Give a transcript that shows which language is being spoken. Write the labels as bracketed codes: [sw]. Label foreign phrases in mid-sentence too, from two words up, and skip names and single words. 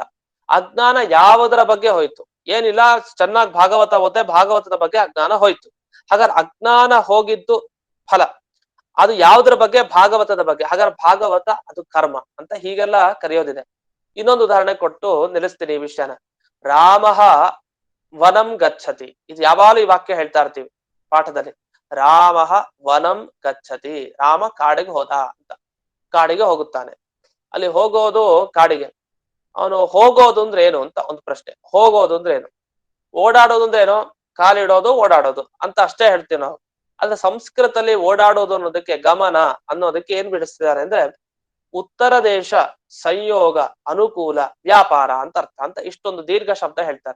[kn] ಅಜ್ಞಾನ ಯಾವುದರ ಬಗ್ಗೆ ಹೋಯ್ತು? ಏನಿಲ್ಲ, ಚೆನ್ನಾಗಿ ಭಾಗವತ ಓದ್ದೆ, ಭಾಗವತದ ಬಗ್ಗೆ ಅಜ್ಞಾನ ಹೋಯ್ತು. ಹಾಗಾದ್ರೆ ಅಜ್ಞಾನ ಹೋಗಿದ್ದು ಫಲ, ಅದು ಯಾವುದ್ರ ಬಗ್ಗೆ? ಭಾಗವತದ ಬಗ್ಗೆ. ಹಾಗಾದ್ರೆ ಭಾಗವತ ಅದು ಕರ್ಮ ಅಂತ ಹೀಗೆಲ್ಲ ಕರೆಯೋದಿದೆ. ಇನ್ನೊಂದು ಉದಾಹರಣೆ ಕೊಟ್ಟು ನಿಲ್ಲಿಸ್ತೀನಿ ಈ ವಿಷಯನ. [sa] ರಾಮಃ ವನಂ ಗಚ್ಚತಿ, [kn] ಇದು ಯಾವಾಗಲೂ ಈ ವಾಕ್ಯ ಹೇಳ್ತಾ ಇರ್ತೀವಿ ಪಾಠದಲ್ಲಿ. [sa] ರಾಮಃ ವನಂ ಗಚ್ಚತಿ, [kn] ರಾಮ ಕಾಡಿಗೆ ಹೋದ ಅಂತ. ಕಾಡಿಗೆ ಹೋಗುತ್ತಾನೆ. ಅಲ್ಲಿ ಹೋಗೋದು ಕಾಡಿಗೆ. ಅವನು ಹೋಗೋದು ಅಂದ್ರೆ ಏನು ಅಂತ ಒಂದು ಪ್ರಶ್ನೆ. ಹೋಗೋದು ಅಂದ್ರೆ ಏನು? ಓಡಾಡೋದು ಅಂದ್ರೆ ಏನು? ಕಾಲಿಡೋದು, ಓಡಾಡೋದು ಅಂತ ಅಷ್ಟೇ ಹೇಳ್ತೀವಿ ನಾವು. ಆದ್ರೆ ಸಂಸ್ಕೃತದಲ್ಲಿ ಓಡಾಡೋದು ಅನ್ನೋದಕ್ಕೆ, ಗಮನ ಅನ್ನೋದಕ್ಕೆ ಏನ್ ಬಿಡಿಸ್ತಿದ್ದಾರೆ ಅಂದ್ರೆ, ಉತ್ತರ ದೇಶ, ಸಂಯೋಗ, ಅನುಕೂಲ, ವ್ಯಾಪಾರ ಅಂತ ಅರ್ಥ ಅಂತ ಇಷ್ಟೊಂದು ದೀರ್ಘ ಶಬ್ದ ಹೇಳ್ತಾರೆ.